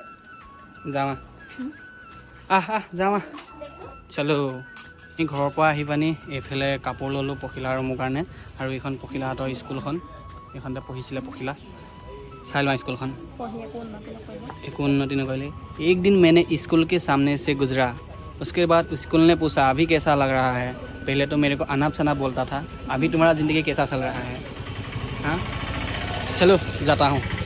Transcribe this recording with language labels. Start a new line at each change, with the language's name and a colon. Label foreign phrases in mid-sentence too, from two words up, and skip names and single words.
Assamese: যাওঁ যাওঁ চলো। ঘৰৰ পৰা আহি পানি এইফালে কাপোৰ ল'লোঁ পখিলা আৰু মোৰ কাৰণে। আৰু এইখন পখিলাহঁতৰ স্কুলখন, এইখনতে পঢ়িছিলে পখিলা। চাই লোৱা স্কুলখন, একো উন্নতি নকৰিলে।
Hindi: एक दिन मैंने स्कूल के सामने से गुजरा, उसके बाद स्कूल ने पूछा अभी कैसा लग रहा है। पहले तो मेरे को अनाप शनाप बोलता था, अभी तुम्हारा ज़िंदगी कैसा चल रहा है? हाँ चलो जाता हूँ।